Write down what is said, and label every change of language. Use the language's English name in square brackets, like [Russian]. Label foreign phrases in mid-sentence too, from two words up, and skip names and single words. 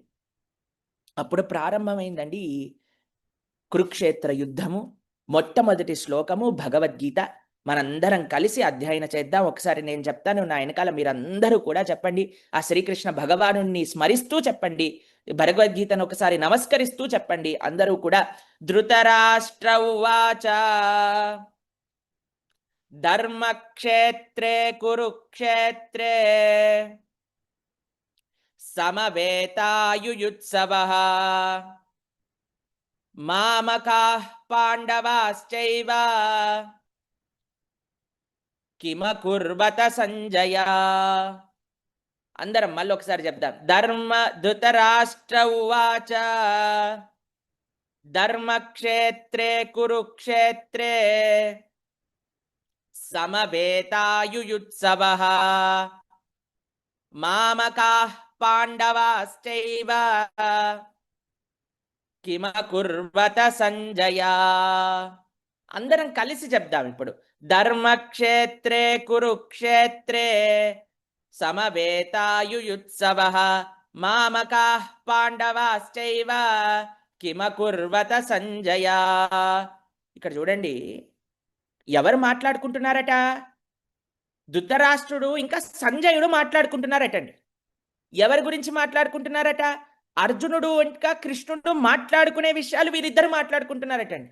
[Telugu] అప్పుడు ప్రారంభమైందండి ఈ కురుక్షేత్ర యుద్ధము. మొట్టమొదటి శ్లోకము భగవద్గీత. మనందరం కలిసి అధ్యయనం చేద్దాం. ఒకసారి నేను చెప్తాను, నా వెనకాల మీరందరూ కూడా చెప్పండి. ఆ శ్రీకృష్ణ భగవానుణ్ణి స్మరిస్తూ చెప్పండి. భగవద్గీతను ఒకసారి నమస్కరిస్తూ చెప్పండి అందరూ కూడా. [Sanskrit] ధృతరాష్ట్ర ఉవాచ ధర్మక్షేత్రే కురుక్షేత్రే సమవేతాయుయుత్సవః మామకాః పాండవాశ్చైవ కిమకుర్వత సంజయ. [Telugu] అందరం మళ్ళీ ఒకసారి చెప్దాం. [Sanskrit] ధృతరాష్ట్ర ఉవాచ ధర్మక్షేత్రే కురుక్షేత్రే సమవేతాయుయుత్సవః మామకాః పాండవాశ్చైవ కిమకుర్వత సంజయ. [Telugu] అందరం కలిసి చెప్దాం ఇప్పుడు. [Sanskrit] ధర్మక్షేత్రే కురుక్షేత్రే సమవేతాయుయుత్సవః మామకాః పాండవాశ్చైవ కిమకుర్వత సంజయ. [Telugu] ఇక్కడ చూడండి, ఎవరు మాట్లాడుకుంటున్నారట? ధృతరాష్ట్రుడు ఇంకా సంజయుడు మాట్లాడుకుంటున్నారటండి. ఎవరి గురించి మాట్లాడుకుంటున్నారట? అర్జునుడు ఇంకా కృష్ణుడు మాట్లాడుకునే విషయాలు వీరిద్దరు మాట్లాడుకుంటున్నారటండి.